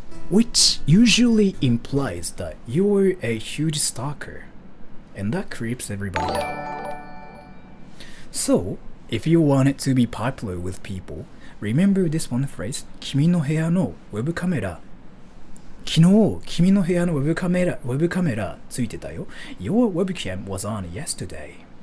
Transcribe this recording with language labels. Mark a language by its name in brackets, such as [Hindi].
[English] Which usually implies that you're a huge stalker, and that creeps everybody out. So, if you want it to be popular with people, remember this one phrase, [Japanese] 君の部屋のウェブカメラ昨日、君の部屋のウェブカメラついてたよ。 [English] Your webcam was on yesterday.